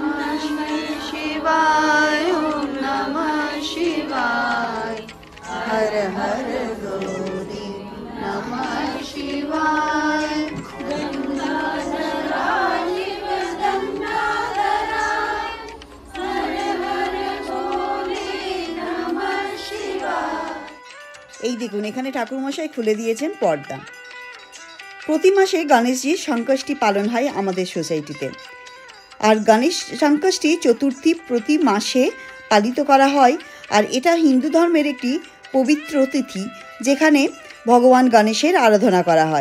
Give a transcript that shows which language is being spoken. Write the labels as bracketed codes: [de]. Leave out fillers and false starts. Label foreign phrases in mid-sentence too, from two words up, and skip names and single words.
[sa] शिवाय ओम नमः शिवाय, हर हर गौरी नमः शिवाय, गंगाधराय गंगाधराय, हर हर गौरी नमः शिवाय। [bn] এই দেখুন, এখানে ঠাকুরমশাই খুলে দিয়েছেন পর্দা। প্রতি মাসে গণেশজির সংকষ্টি পালন হয় আমাদের সোসাইটিতে। আর গণেশ সংকষ্টি চতুর্থী প্রতি মাসে পালিত করা হয়। আর এটা হিন্দু ধর্মের একটি পবিত্র তিথি, যেখানে ভগবান গণেশের আরাধনা করা হয়।